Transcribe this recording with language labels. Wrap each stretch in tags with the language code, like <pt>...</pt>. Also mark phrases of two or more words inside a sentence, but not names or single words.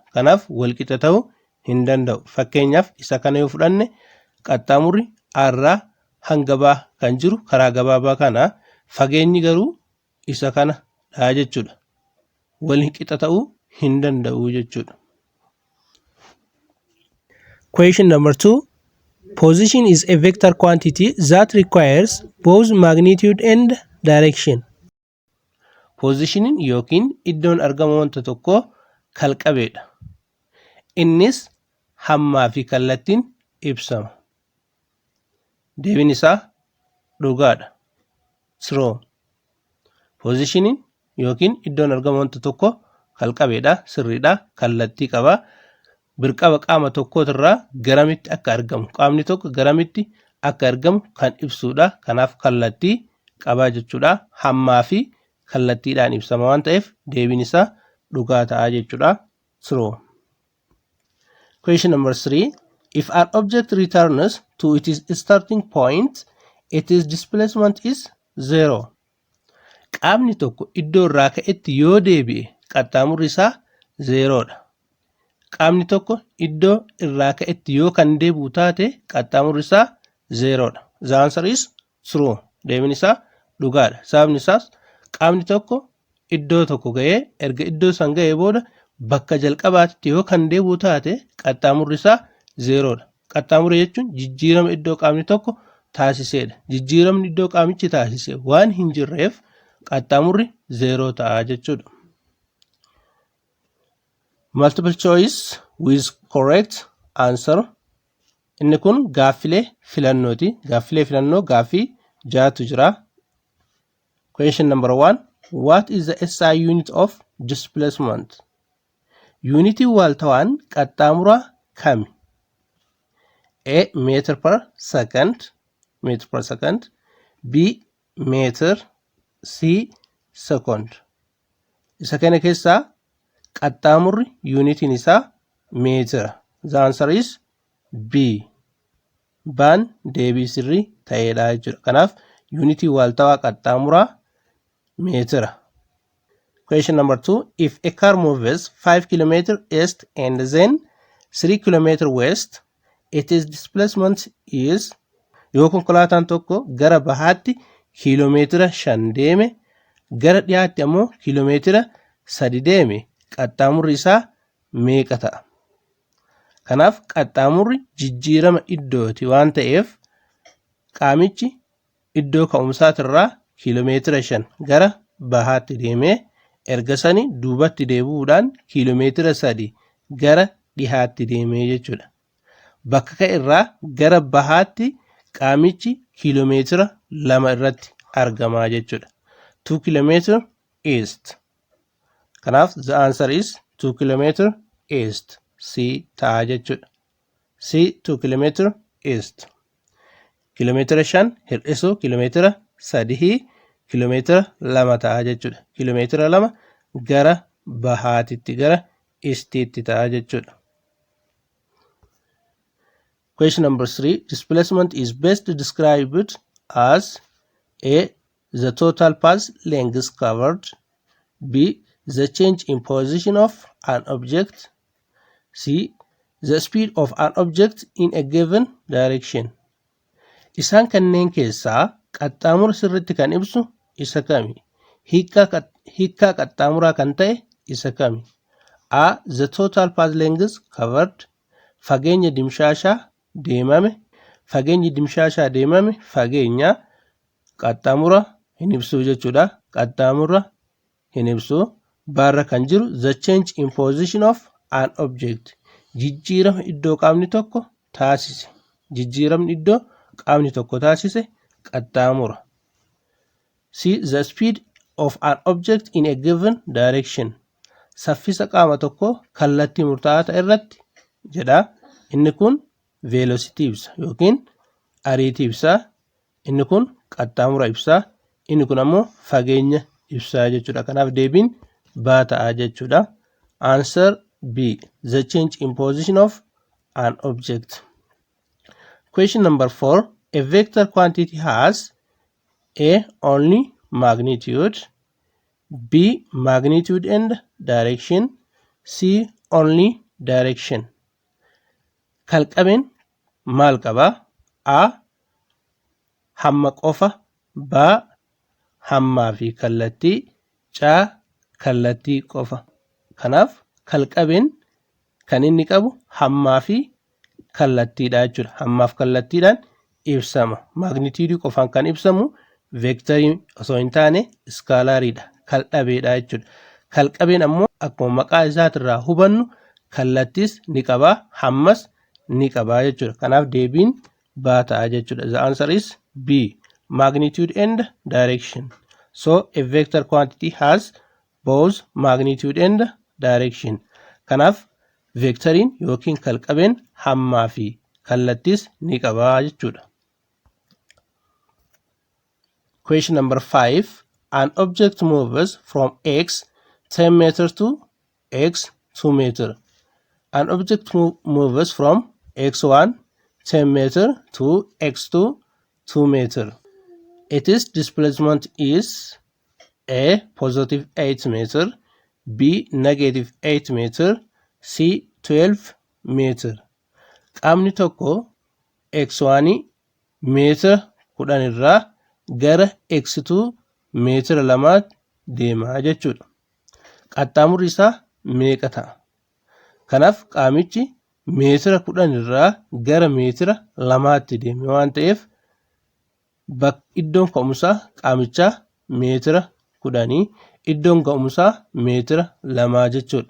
<om>Kanaaf wal qixa ta'uu hin danda'u. Fakkeenyaaf isa kana yoo fudhanne qaxxaamurri A hanga B kan jiru karaa gabaabaa kana, fageenyi garuu isa kanadha jechuudha. Wal qixa ta'uu hin danda'u jechuudha.</om> <en>Question number 2. Position is a vector quantity that requires both magnitude and direction.</en> <om>Positionin yookiin iddoon argama wanta tokkoo kalqabeedha. Innis hammaa fi kallattiin ibsama. Deebiin isaa dhugaadha.</om> <en>True.</en> <om>Positionin yookiin iddoon argama wanta tokkoo kalqabeedha, sirriidha, kallattii qaba. Birqaba qaama tokkootirraa garamitti akka argamu, qaamni tokko garamitti akka argamu kan ibsuudha. Kanaaf kallattii qaba jechuudha. Hammaa fi kallattiidhaan ibsama waan ta'eef deebiin isaa dhugaa ta'a jechuudha.</om> <en>True. Question number 3. If an object returns to its starting point, its displacement is 0.</en> <om>Qaamni tokko iddoo irraa ka'etti yoo deebi'e qaxxaamurri isaa 0dha. Qaamni tokko iddoo irraa ka'etti yoo kan deebi'u taate qaxxaamurri isaa 0dha.</om> <en>The answer is true.</en> <om>Deebiin isaa dhugaadha. Sababni isaas qaamni tokko iddoo tokko ga'ee erga iddoo san ga'ee booda bakka jalqabaatti yoo kan deebi'u taate qaxxaamurri isaa 0dha. Qaxxaamurri jechuun jijjiirama iddoo qaamni tokko taasisedha. Jijjiiramni iddoo qaamichi taasise waan hin jirreef qaxxaamurri 0 ta'a jechuudha.</om> <en>Multiple choice with correct answer.</en> <om>Inni kun gaaffilee filannooti. Gaaffilee filannoo gaaffii 6tu jira.</om> <en>Question number 1. What is the SI unit of displacement?</en> <om>Unity waaltawaan qaxxaamuraa kami?</om> <en>A. meter per second, B. meter, C. second.</en> <om>Isa kana keessaa qaxxaamurri unitiin isaa meetira.</om> <en>The answer is B.</en> <om>Baan deebii sirrii ta'eedha jechuudha. Kanaaf unitii waaltawaa qaxxaamuraa meetira.</om> <en>Question number 2. If a car moves 5 km east and then 3 km west, its displacement is.</en> <om>Yoo konkolaataan tokko gara bahaatti kiiloomeetira 5 deeme, gara dhiyaatti ammoo kiiloomeetira 3 deeme, qaxxaamurri isaa meeqa ta'a? Kanaaf qaxxaamurri jijjiirama iddooti waan ta'eef qaamichi iddoo ka'umsaatirraa kiiloomeetira 5 gara bahaatti deemee erga sanii duubatti deebi'uudhaan kiiloomeetira 3 gara dhihaatti deemee jechuudha. Bakka ka'irraa gara bahaatti qaamichi kiiloomeetira 2 irratti argamaa jechuudha.</om> <en>2 km east. Kanaaf the answer is 2 km east.</en> <om>C ta'a jechuudha. C</om> <en>2 km east.</en> <om>Kiiloomeetira 5 hir'isuu kiiloomeetira 3 kiiloomeetira 2 ta'a jechuudha. Kiiloomeetira 2 gara bahaatitti gara eastiitti ta'a jechuudha.</om> <en>Question number 3. Displacement is best described as A. the total path length covered, B. the change in position of an object, C. the speed of an object in a given direction.</en> <om>Isaan kanneen keessaa qaxxaamura sirriitti kan ibsu isa kami? Hiikkaa qaxxaamuraa kan ta'e isa kami?</om> <en>A. the total path length covered.</en> <om>Fageenya dimshaashaa deemame. Fageenyi dimshaashaa deemame fageenya qaxxaamura hin ibsu jechuudha. Qaxxaamura hin ibsu. Barra kan jiru</om> <en>the change in position of an object.</en> <om>Jijjiirama iddoo qaamni tokko taasise. Jijjiiramni iddoo qaamni tokko taasise qaxxaamura.</om> <en>C. the speed of an object in a given direction.</en> <om>Saffisa qaama tokko kallattii murtaa'aa ta'e irratti jedha. Inni kun velocity ibsa yookiin ariitii ibsa. Inni kun qaxxaamura ibsa. Inni kun ammoo fageenya ibsa jechuudha. Kanaaf deebiin baa ta'a jechuudha.</om> <en>Answer B. The change in position of an object. Question number 4. A vector quantity has A. Only magnitude, B. Magnitude and direction, C. Only direction.</en> <om>Kalqabeen maal qaba? A. Hamma qofa, B. Hammaa fi kallattii, C. Kallattii qofa. Kanaaf kalqabeen kan inni qabu hammaa fi kallattiidha jechuudha. Hammaaf kallattiidhaan ibsama. Magnituudii qofaan kan ibsamu veektarii osoo hin taane iskaalaariidha. Kalqabeedha jechuudha. Kalqabeen ammoo akkuma maqaa isaatirraa hubannu kallattiis ni qabaa, hammas ni qabaa jechuudha. Kanaaf deebiin baa ta'a jechuudha.</om> <en>The answer is B. Magnitude and direction. So a vector quantity has both magnitude and direction.</en> <om>Kanaaf veektariin yookiin kalqabeen hammaa fi kallattiis ni qabaa jechuudha.</om> <en>Question number 5. An object moves from x 10 meters to x 2 meter. An object moves from x1 10 meter to x2 2 meter. Its displacement is A. Positive 8 meter, B. Negative 8 meter, C. 12 meter.</en> <om>Qaamni tokko x1 meetira 10 irraa gara x2 meetira 2 deema jechuudha. Qaxxaamurri isaa meeqa ta'a? Kanaaf qaamichi meetira 10 irraa gara meetira 2tti deeme waan ta'eef iddoon ka'umsaa qaamichaa meetira 10, iddoon ga'umsaa meetira 2 jechuudha.</om>